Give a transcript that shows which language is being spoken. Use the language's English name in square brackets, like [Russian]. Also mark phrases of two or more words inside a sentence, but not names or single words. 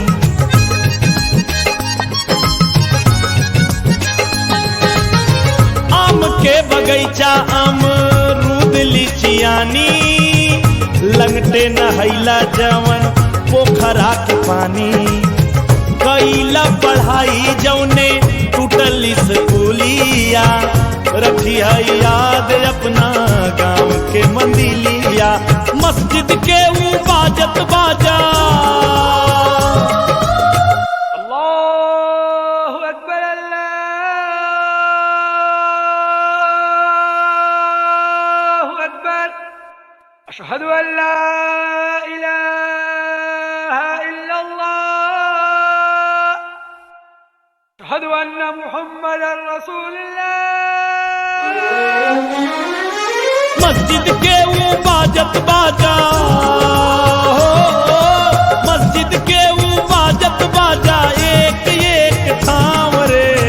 [Bhojpuri] आम के बगैचा अमरूद लीचियानी लंगटे नहैला जवन पोखरा के पानी। कैला पढ़ाई जौने टूटल स्कूलिया रखी है याद अपना गांव के मंदिलिया। मस्जिद के वो बाजत बाजा [Arabic] الله أكبر الله أكبر أشهد أن لا إله إلا الله أشهد أن محمدا رسول الله. [Bhojpuri] मस्जिद के वो बाजत बाजा हो, मस्जिद के वो बाजत बाजा एक एक ठाम रे।